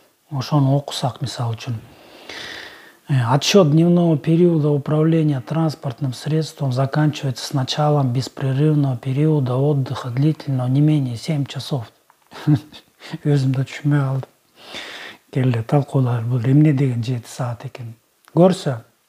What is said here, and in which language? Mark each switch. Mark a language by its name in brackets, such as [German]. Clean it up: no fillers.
[Kyrgyz] Ошону окусак мисалы үчүн. [Russian] Отсчет дневного периода управления транспортным средством заканчивается с началом беспрерывного периода отдыха длительного не менее 7 часов. [Kyrgyz] Өзүм да түшүнбөй калдым. Келе талкуулар, бул эмне деген 7 саат экен. Көрсө.